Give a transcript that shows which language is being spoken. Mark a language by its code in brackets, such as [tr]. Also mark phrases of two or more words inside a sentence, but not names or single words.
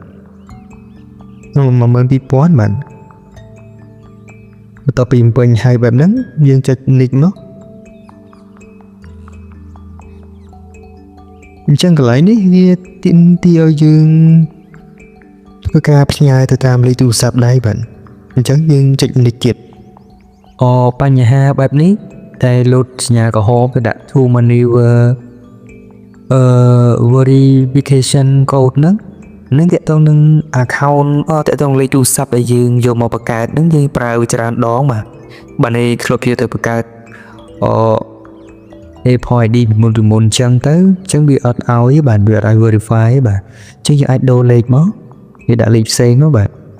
[km] 12000 បាទបន្ទាប់ពីបំពេញហើយបែបហ្នឹងយើងចុច next មកអញ្ចឹងកន្លែងនេះវាទាមទារឲ្យយើងធ្វើការផ្ញើទៅតាមលេខទូរស័ព្ទដៃបាទអញ្ចឹងយើងចុច next ទៀត បញ្ហាបែបនេះតែលុតសញ្ញាកំហុសទៅដាក់ [en] to maneuver verification code [km] នឹងតកតងនឹង account តកតងលេខទូរស័ព្ទដែលយើងយកមកបង្កើតនឹងយើងប្រើច្រើនដងបាទនេះធ្លាប់ទៅបង្កើត Apple ID មុនអញ្ចឹងវាអត់ឲ្យបាទវាអត់ឲ្យ verify បាទអញ្ចឹងយើងអាចដូរលេខមកវាដាក់លេខផ្សេងមកបាទ